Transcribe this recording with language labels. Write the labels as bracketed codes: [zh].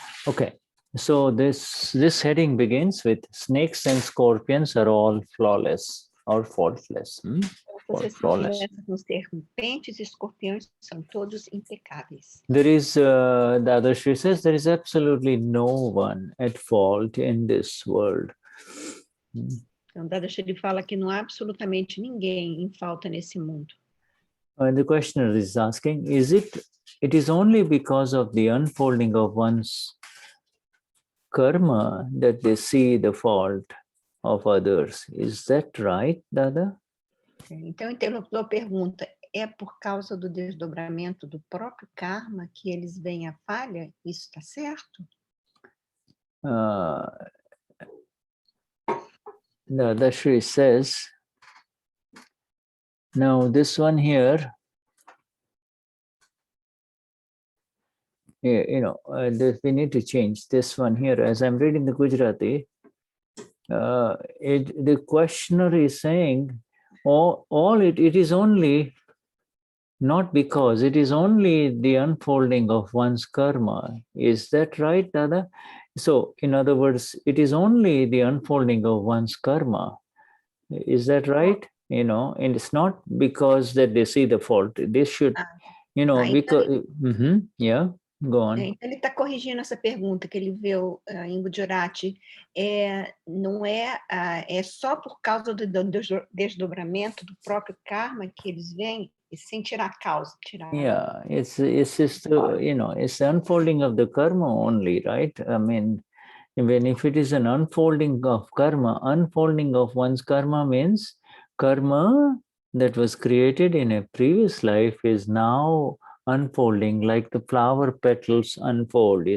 [en] Okay, so this heading begins with snakes and scorpions are all flawless or faultless. [pt] Você [en] Flawless. [pt] começa com serpentes e escorpiões, são todos impecáveis. [en] There is, Dadashri says, there is absolutely no one at fault in this world. [pt] Então, Dadashri fala que não há absolutamente ninguém em falta nesse mundo. [en] And the questioner is asking, it is only because of the unfolding of one's karma that they see the fault of others. Is that right, Dada? [pt] Então, o interlocutor pergunta, é por causa do desdobramento do próprio karma que eles veem a falha? Isso está certo? [en] Dadashri says, now this one here, we need to change this one here. As I'm reading the Gujarati, the questioner is saying, it is only, not because, it is only the unfolding of one's karma. Is that right, Dada? So, in other words, it is only the unfolding of one's karma. Is that right? And it's not because that they see the fault. They should, because, yeah, go on. [pt] Então, ele está corrigindo essa pergunta que ele viu em Gujarati. Não é só por causa do desdobramento do próprio karma que eles veem, sem tirar a causa. [en] Yeah, it's just, it's the unfolding of the karma only, right? I mean, even if it is an unfolding of karma, unfolding of one's karma means karma that was created in a previous life is now unfolding, like the flower petals unfold.